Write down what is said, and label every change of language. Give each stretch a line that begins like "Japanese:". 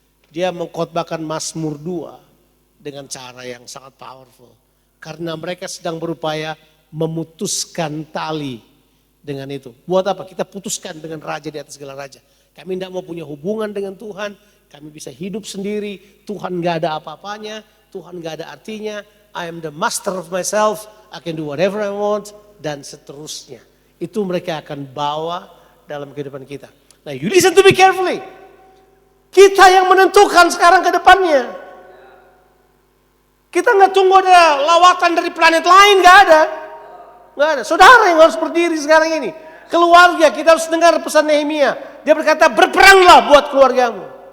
Indonesian: Dia mengkhotbahkan Mazmur 2 dengan cara yang sangat powerful. Karena mereka sedang berupaya memutuskan tali dengan itu. Buat apa? Kita putuskan dengan raja di atas segala raja. Kami tidak mau punya hubungan dengan Tuhan. Kami bisa hidup sendiri. Tuhan gak ada apa-apanya. Tuhan gak ada artinya.
English: I am the master of myself. I can do whatever I want.
Indonesian: Dan seterusnya. Itu mereka akan bawa dalam kehidupan kita. Nah,
English: you listen to me carefully.
Indonesian: Kita yang menentukan sekarang ke depannya. Kita nggak tunggu ada lawatan dari planet lain, nggak ada. Nggak ada. Saudara yang harus berdiri sekarang ini. Keluarga, kita harus dengar pesan Nehemia. Dia berkata, berperanglah buat keluargamu.